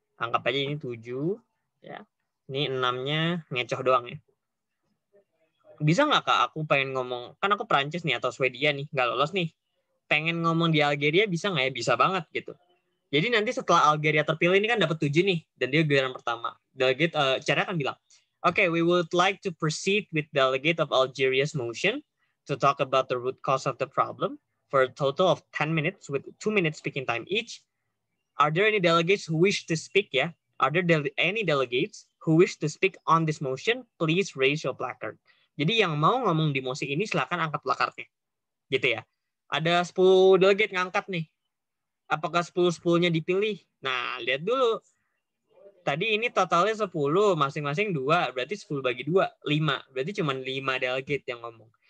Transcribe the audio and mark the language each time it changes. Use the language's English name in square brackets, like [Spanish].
[Indonesian] Anggap aja ini 7, ya. Ini 6-nya ngecoh doang ya. Bisa nggak Kak, aku pengen ngomong, kan aku Prancis nih atau Swedia nih, nggak lolos nih. Pengen ngomong di Algeria bisa nggak ya? Bisa banget gitu. Jadi nanti setelah Algeria terpilih ini kan dapat 7 nih, dan dia giliran pertama. [English] Delegate [Indonesian] cara akan bilang, [English] okay, we would like to proceed with delegate of Algeria's motion to talk about the root cause of the problem for a total of 10 minutes with 2 minutes speaking time each. Are there any delegates who wish to speak? Yeah. Are there any delegates who wish to speak on this motion? Please raise your placard. [Indonesian] Jadi yang mau ngomong di mosi ini silakan angkat placardnya. Gitu ya. Ada 10 delegate ngangkat nih. Apakah 10-10-nya dipilih? Nah, lihat dulu. Tadi ini totalnya 10, masing-masing 2, berarti 10 bagi 2, 5. Berarti cuma 5 delegate yang ngomong.